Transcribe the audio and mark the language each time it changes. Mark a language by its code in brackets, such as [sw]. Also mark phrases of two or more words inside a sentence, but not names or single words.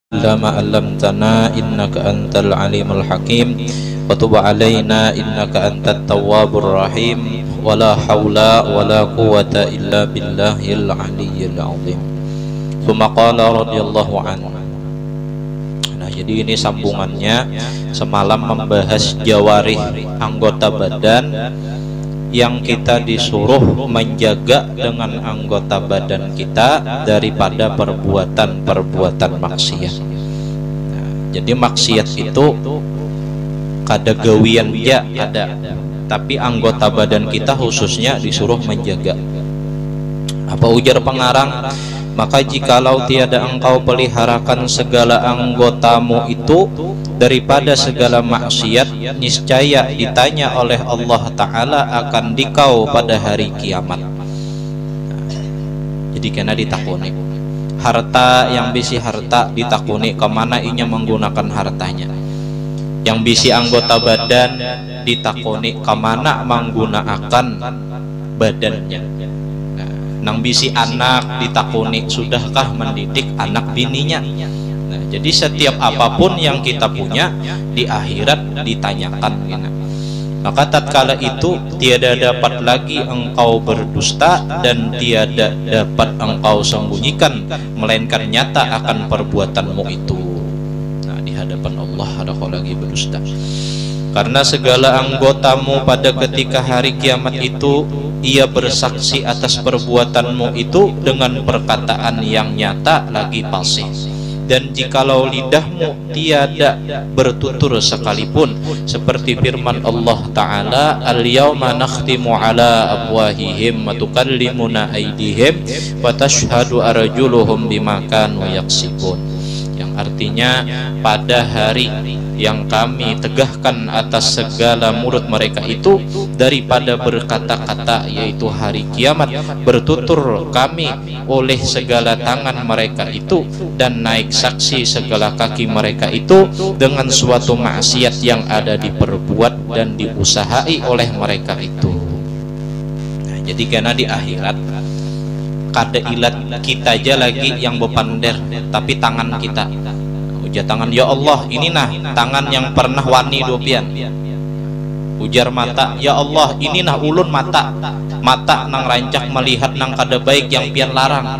[ar] لما علمتنا إنك أنت العليم الحكيم وتب علينا إنك أنت التواب الرحيم ولا حول ولا قوة إلا بالله العلي العظيم. ثم قال رضي الله عنه. [id] Nah, jadi ini sambungannya. Semalam membahas jawarih, anggota badan yang kita disuruh menjaga dengan anggota badan kita daripada perbuatan-perbuatan maksiat. [bjn] Nah, jadi maksiat itu kada gawian ya ada, tapi anggota badan kita khususnya disuruh menjaga. [ms] Apa ujar pengarang? Maka jikalau tiada engkau peliharakan segala anggotamu itu daripada segala maksiat, niscaya ditanya oleh Allah Ta'ala akan dikau pada hari kiamat. [bjn] Jadi kena ditakuni harta, yang bisi harta ditakuni kemana inya menggunakan hartanya. Yang bisi anggota badan ditakuni kemana menggunakan badannya. Nang bisi anak ditakuni sudahkah mendidik anak bininya. Nah, [id] jadi setiap apapun yang kita punya di akhirat ditanyakan. [ms] Maka tatkala itu tiada dapat lagi engkau berdusta dan tiada dapat engkau sembunyikan, melainkan nyata akan perbuatanmu itu. Nah, di hadapan Allah ada kau lagi berdusta. Karena segala anggotamu pada ketika hari kiamat itu ia bersaksi atas perbuatanmu itu dengan perkataan yang nyata lagi palsu. Dan jikalau lidahmu tiada bertutur sekalipun, seperti firman Allah Ta'ala, [ar] اليوم نختم على أفواههم وتكلمنا أيديهم وتشهد أرجلهم بما كانوا يكسبون. [ms] Yang artinya pada hari yang kami tegahkan atas segala mulut mereka itu daripada berkata-kata, yaitu hari kiamat, bertutur kami oleh segala tangan mereka itu, dan naik saksi segala kaki mereka itu dengan suatu maksiat yang ada diperbuat dan diusahai oleh mereka itu. [bjn] Nah, jadi karena di akhirat kada ilat kita aja lagi yang bepander, tapi tangan kita ujar tangan, ya Allah ini nah tangan yang pernah wani dopian. Ujar mata, ya Allah ini nah ulun mata nang rancak melihat nang kada baik yang pian larang.